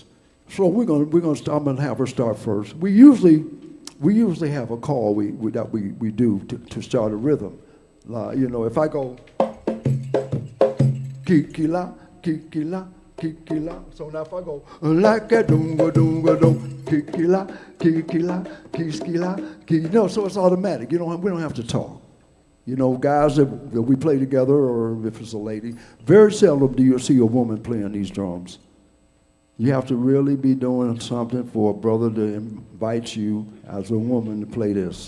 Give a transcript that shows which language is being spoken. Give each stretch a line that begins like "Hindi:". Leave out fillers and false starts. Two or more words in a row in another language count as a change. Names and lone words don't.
English: So I'm going to have her start first. We usually have a call that we do to start a rhythm. If I go kikila, kikila, kikila. So now if I go like a dunga dunga dum, kikila, kikila, kiskila, ki. So it's automatic. We don't have to talk. Guys that we play together, or if it's a lady, very seldom do you see a woman playing these drums. You have to really be doing something for a brother to invite you as a woman to play this.